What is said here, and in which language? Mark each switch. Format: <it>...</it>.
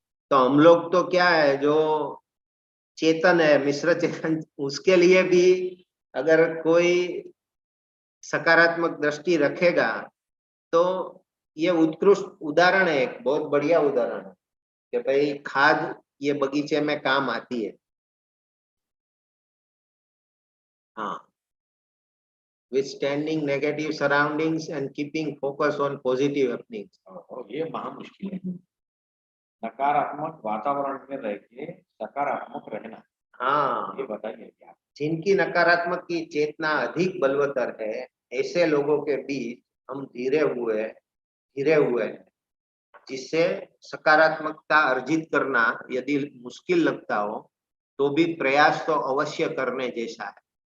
<hi>तो हम लोग तो क्या है, जो चेतन है, मिश्र चेतन, उसके लिए भी अगर कोई सकारात्मक दृष्टि रखेगा तो ये उत्कृष्ट उदाहरण है, एक बहुत बढ़िया उदाहरण है कि भाई खाद ये बगीचे में काम आती है।</hi> <en>हाँ, withstanding negative surroundings and keeping focus on positive happenings।</en> <hi>ये महा मुश्किल है, नकारात्मक वातावरण में रह के सकारात्मक रहना। हाँ, ये बताइए क्या? जिनकी नकारात्मक की चेतना अधिक बलवत्तर है, ऐसे लोगों के बीच हम धीरे हुए हैं, जिससे सकारात्मकता अर्जित करना यदि मुश्किल लगता हो तो भी प्रयास तो अवश्य करने जैसा है।</hi>